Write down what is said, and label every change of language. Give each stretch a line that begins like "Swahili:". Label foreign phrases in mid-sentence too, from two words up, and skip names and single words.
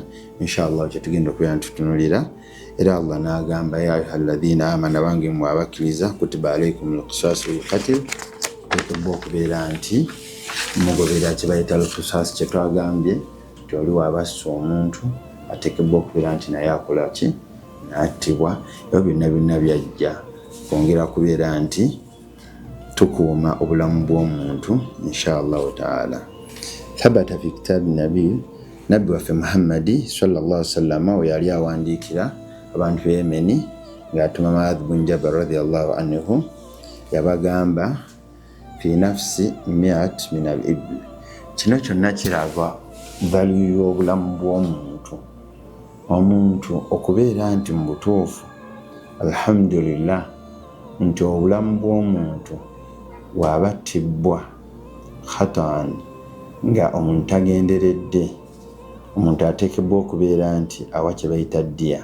Ganda: inshallah kyetugenda okubeera ntutunulira. Era Allah n'agamba
Arabic: يا أيها الذين آمنوا,
Ganda: bange mmwe abakkiriza,
Arabic: كتب عليكم القصاص في القتل,
Ganda: ateekebwa okubeera nti mugoberera kibayita al-qisas, kyetwagambye nti oli wabassa omuntu ateekebwa okubeera nti naye akola ki, n'attibwa. ebyo byonna byajja kwongera kubeera nti tukuuma obulamu bw'omuntu
Arabic: إن شاء الله تعالى. ثبت في كتاب
Ganda: nabbi waffe Muhammadi
Arabic: صلى الله عليه وسلم
Ganda: we yali awandiikira abantu Yemeni ng'atuma Mu'adh bin Jabal
Arabic: رضي الله عنه,
Ganda: yabagamba
Arabic: في النفس 100 من الإبل.
Ganda: Kino kyonna kirava value y'obulamu bw'omuntu. Omuntu okubeera nti mu butuufu alhamdulillah nti obulamu bw'omuntu bw'abattibwa khatan nga omuntu tagenderedde, omuntu ateekebwa okubeera nti awa kye bayita ddiya.